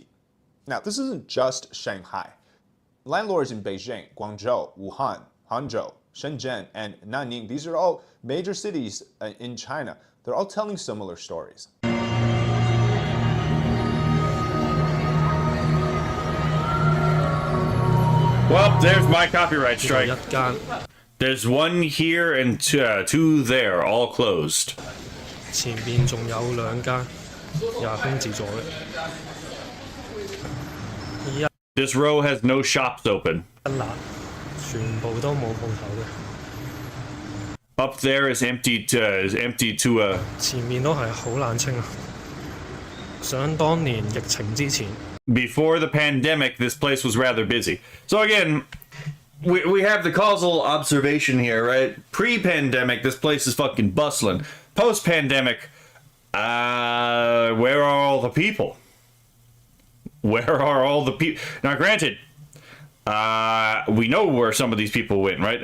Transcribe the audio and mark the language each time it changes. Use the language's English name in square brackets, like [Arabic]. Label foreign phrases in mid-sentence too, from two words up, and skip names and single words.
[English] Now, this isn't just Shanghai. Landlords in Beijing, Guangzhou, Wuhan, Hangzhou, Shenzhen, and Nanning, these are all major cities in China. They're all telling similar stories. Well, there's my copyright [Cantonese] 呢度 [English] strike. [Cantonese] 一間， [English] There's one here and two there, all closed. [Cantonese] 前邊仲有2間，又係空置咗嘅。依一 [English] This row has no shops open. [Cantonese] 欄全部都冇鋪頭嘅， [English] Up there is empty to a. [Cantonese] 前面都係好冷清啊！想當年疫情之前， [English] Before the pandemic, this place was rather busy. So again, we have the causal observation here, right? Pre-pandemic, this place is fucking bustling. Post-pandemic, where are all the people? Where are all the people? Now, granted, we know where some of these people went, right?